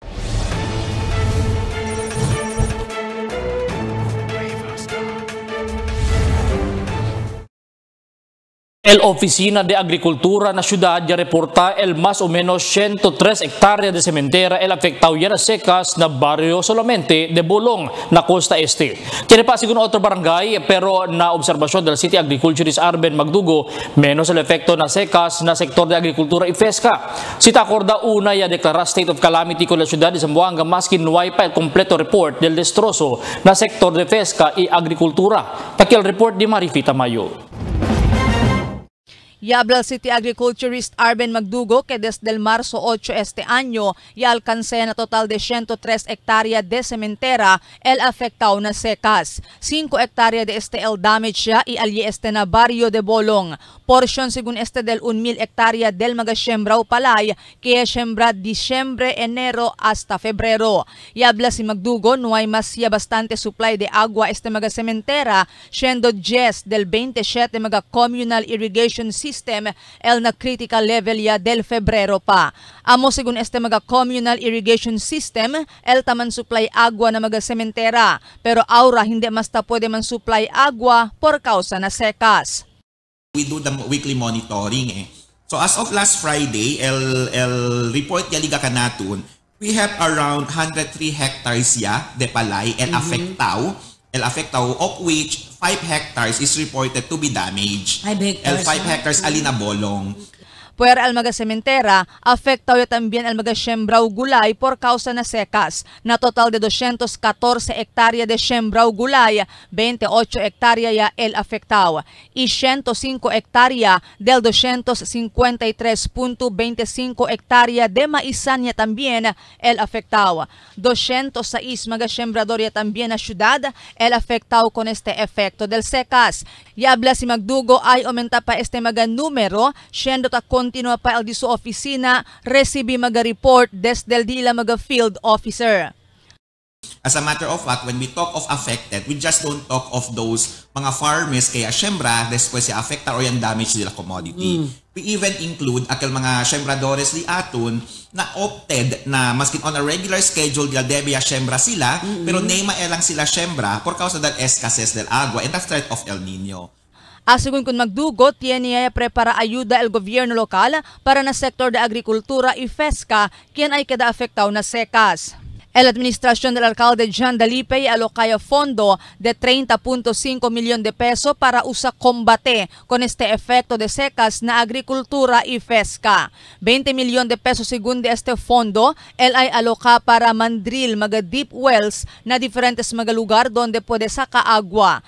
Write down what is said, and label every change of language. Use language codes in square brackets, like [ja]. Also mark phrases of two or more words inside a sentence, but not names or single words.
[cbk] El Oficina de Agricultura na ciudad ya reporta el más o menos 103 hectáreas de cementera el afectado ya na secas na barrio solamente de Bolong na Costa Este. Tiene pa siguro otro barangay pero na observasyon del [en] City Agriculturist [cbk] Arben Magdugo menos el efecto na secas na sektor de agrikultura y pesca. Si takorda una ya declara [en] state of calamity [cbk] con la ciudad de Zamboanga maski no hay pa el completo report del destrozo na sektor de pesca y agrikultura. Taki el report di Marifita Mayo. Yabla [en] City Agriculturist [cbk] Arben Magdugo que desde el marzo 8 este año ya alcancé na total de 103 hectáreas de cementera el afectado na secas. 5 hectáreas de este el damage ya y allí este na barrio de Bolong. Porción según este del 1,000 hectáreas del magasiembra o palay que siembra diciembre, enero hasta febrero. Yabla si Magdugo no hay más ya bastante supply de agua este magasementera siendo 10 del 27 maga [en] communal irrigation system [cbk] el na [en] critical level [cbk] ya del febrero pa. Amo según este mga [en] communal irrigation system, [cbk] el taman supply agua na mga sementera. Pero aura hindi basta pwede man supply agua por causa na secas. [en] We do the weekly monitoring eh. So as of last Friday, [cbk] el report ya liga kanatun, [en] we have around 103 hectares [cbk] ya de palay el affectado [en] of which 5 hectares is reported to be damaged. [cbk] 5 hectares alina Bolong. Puera al mga sementera, afectado ya también al mga siembrao gulay por causa na secas. Na total de 214 hectáreas de siembrao gulay, 28 hectáreas ya el afectado. Y 105 hectáreas del 253.25 hectáreas de maisan ya también el afectado. 206 mga siembrador ya también na ciudad el afectado con este efecto del secas. Yabla si Magdugo ay aumenta pa este mga numero, siendo ta continua pa el di su oficina, recibi mga report desde el dila mga [en] field officer. As a matter of fact, when we talk of affected, we just don't talk of those [cbk] mga farmers kaya siembra, después ya affecta [en] or [tl] yung damage nila [en] commodity. We even include [cbk] aquel mga siembradores li atun na [en] opted na maskin on a regular schedule nila debe ya siembra sila, [cbk] pero nema elang sila siembra por causa del escasez del agua [en] and the threat of El Nino. [cbk] Según kun Magdugo, tiene prepara ayuda el gobierno lokal para na sektor de agrikultura y pesca quien ay kada afectado na secas. El administración del alcalde John Dalipe alocaya fondo de 30.5 millones de pesos para usa combate con este efecto de secas na agricultura y pesca. 20 millones de pesos según de este fondo, el ay aloca para mandril mga deep wells na diferentes mga lugar donde puede saca agua.